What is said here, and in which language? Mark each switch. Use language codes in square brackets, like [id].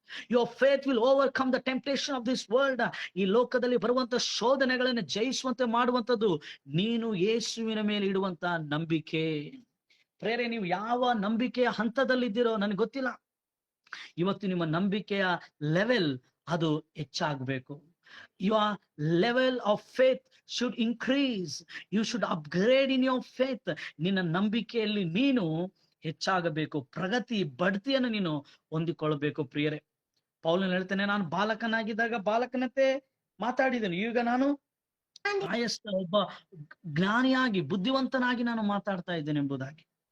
[en] Your faith will overcome the temptation of this world. [kn] ಈ ಲೋಕದಲ್ಲಿ ಬರುವಂತ ಶೋಧನೆಗಳನ್ನು ಜಯಿಸುವಂತೆ ಮಾಡುವಂತದ್ದು ನೀನು ಯೇಸುವಿನ ಮೇಲೆ ಇಡುವಂತ ನಂಬಿಕೆ. ಪ್ರೇರೆ, ನೀವು ಯಾವ ನಂಬಿಕೆಯ ಹಂತದಲ್ಲಿದ್ದೀರೋ ನನಗೆ ಗೊತ್ತಿಲ್ಲ. ಇವತ್ತು ನಿಮ್ಮ ನಂಬಿಕೆಯ ಲೆವೆಲ್ ಅದು ಹೆಚ್ಚಾಗಬೇಕು. [en] Your level of faith should increase. You should upgrade in your faith. [kn] ನಿನ್ನ ನಂಬಿಕೆಯಲ್ಲಿ ನೀನು ಹೆಚ್ಚಾಗಬೇಕು, ಪ್ರಗತಿ ಬಡ್ತಿಯನ್ನು ನೀನು ಹೊಂದಿಕೊಳ್ಳಬೇಕು. ಪ್ರಿಯರೇ, ಪೌಲನು ಹೇಳ್ತಾನೆ, ನಾನು ಬಾಲಕನಾಗಿದ್ದಾಗ ಬಾಲಕನಂತೆ ಮಾತಾಡಿದೆನು, ಈಗ ನಾನು ಆಯಸ್ಥ ಒಬ್ಬ ಜ್ಞಾನಿಯಾಗಿ ಬುದ್ಧಿವಂತನಾಗಿ ನಾನು ಮಾತಾಡ್ತಾ ಇದ್ದೇನೆ ಎಂಬುದಾಗಿ.